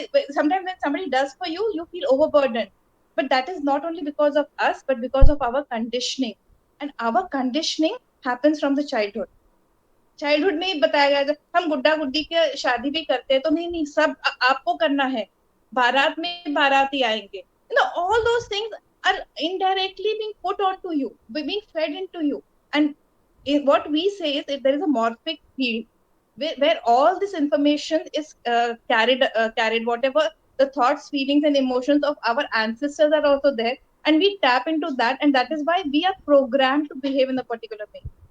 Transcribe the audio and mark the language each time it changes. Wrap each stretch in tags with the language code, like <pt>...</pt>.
<en>Sometimes when somebody does for you, you feel overburdened, but that is not only because of us but because of our conditioning, and our conditioning happens from the childhood</en> <hi>में ही बताया गया था. हम गुड्डा गुड्डी के शादी भी करते हैं तो नहीं सब आपको करना है, बारात में बाराती आएंगे,</hi> <en>all those things are indirectly being put onto you, being fed into you. And what we say is, if there is a morphic field where all this information is carried, whatever the thoughts, feelings and emotions of our ancestors are also there, and we tap into that, and that is why we are programmed to behave in a particular way.</en>